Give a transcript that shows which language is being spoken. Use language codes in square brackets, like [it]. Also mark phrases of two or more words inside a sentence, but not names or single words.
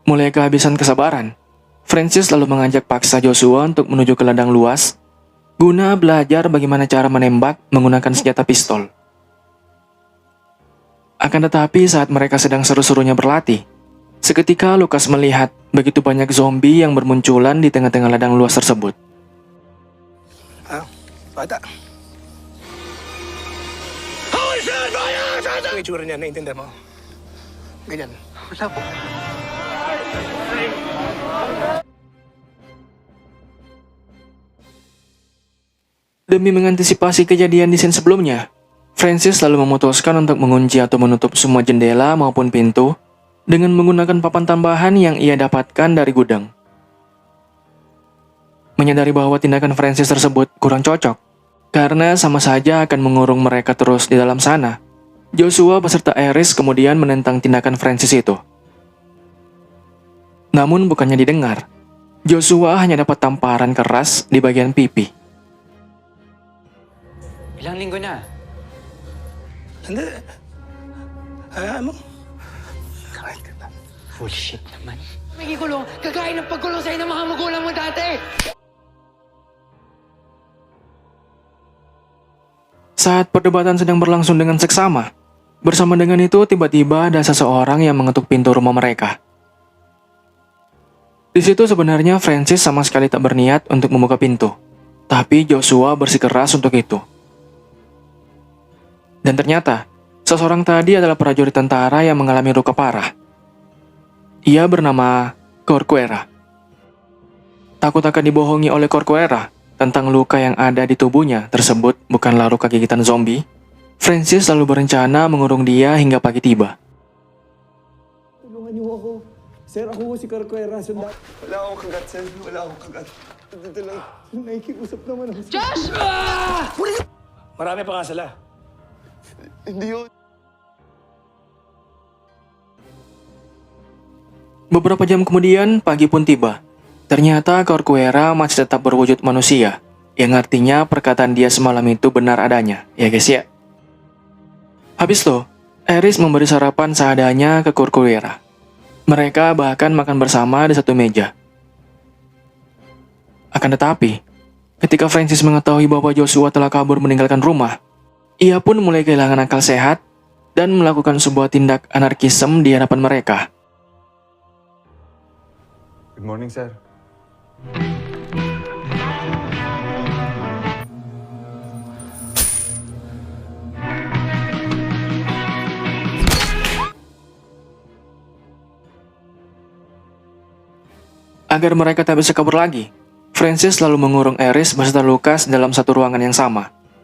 [id] Mulai kehabisan kesabaran, Francis lalu mengajak paksa Joshua untuk menuju ke ladang luas guna belajar bagaimana cara menembak menggunakan senjata pistol. Akan tetapi saat mereka sedang seru-serunya berlatih, seketika Lucas melihat begitu banyak zombie yang bermunculan di tengah-tengah ladang luas tersebut. [en] Bata. Holy shit! Fire! [tl] Ang itsura niya, naiintindihan mo? Ganyan. Wala po. [id] Demi mengantisipasi kejadian di scene sebelumnya, Francis lalu memutuskan untuk mengunci atau menutup semua jendela maupun pintu dengan menggunakan papan tambahan yang ia dapatkan dari gudang. Menyadari bahwa tindakan Francis tersebut kurang cocok, karena sama saja akan mengurung mereka terus di dalam sana, Joshua beserta Eris kemudian menentang tindakan Francis itu. Namun bukannya didengar, Joshua hanya dapat tamparan keras di bagian pipi. [tl] Ilang linggo na. Hindi. Hayaan mo. Kahit ka na. Bullshit naman. Nagikulong, kagaya ng pagkulong sa'yo ng mga magulang mo dati! [id] Saat perdebatan sedang berlangsung dengan seksama, bersama dengan itu tiba-tiba ada seseorang yang mengetuk pintu rumah mereka. Di situ sebenarnya Francis sama sekali tak berniat untuk membuka pintu, tapi Joshua bersikeras untuk itu. Dan ternyata, seseorang tadi adalah prajurit tentara yang mengalami luka parah. Ia bernama Corcuera. Takut akan dibohongi oleh Corcuera tentang luka yang ada di tubuhnya tersebut bukanlah luka gigitan zombie, Francis lalu berencana mengurung dia hingga pagi tiba. [tl] Tulungan niyo ako. Sir, ako si Corcuera. Sundan. Wala akong kagat, sir. Wala akong kagat. Dito lang. Nakikiusap naman ako. Josh! Marami pa nga sila. Hindi yun. [id] Beberapa jam kemudian, pagi pun tiba. Ternyata Corcuera masih tetap berwujud manusia, yang artinya perkataan dia semalam itu benar adanya, ya guys ya. Habis itu, Eris memberi sarapan seadanya ke Corcuera. Mereka bahkan makan bersama di satu meja. Akan tetapi, ketika Francis mengetahui bahwa Joshua telah kabur meninggalkan rumah, ia pun mulai kehilangan akal sehat dan melakukan sebuah tindak anarkisme di hadapan mereka. [en] Good morning, sir. [id] Agar mereka tak bisa kabur lagi, Francis lalu mengurung Eris beserta Lucas dalam satu ruangan yang sama.